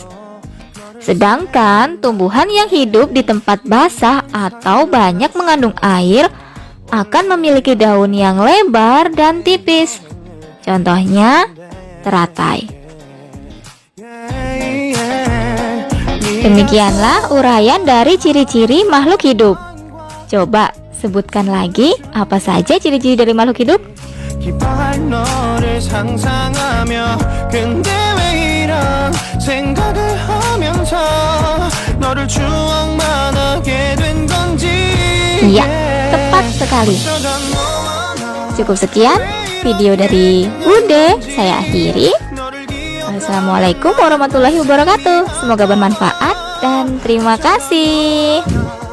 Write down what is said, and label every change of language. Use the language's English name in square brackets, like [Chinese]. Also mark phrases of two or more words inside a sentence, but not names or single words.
[Indonesian] Sedangkan tumbuhan yang hidup di tempat basah atau banyak mengandung air akan memiliki daun yang lebar dan tipis. Contohnya teratai. Demikianlah uraian dari ciri-ciri makhluk hidup. Coba sebutkan lagi apa saja ciri-ciri dari makhluk hidup? [Korean] 기뻐할 너를 상상하며 근데 왜 이런 생각을 하면서 너를 추억만 하게 된 건지. [Indonesian] Iya, tepat sekali. Cukup sekian video dari Bude, saya akhiri. [Arabic] السلام عليكم ورحمة الله وبركاته. [Indonesian] Semoga bermanfaat dan terima kasih.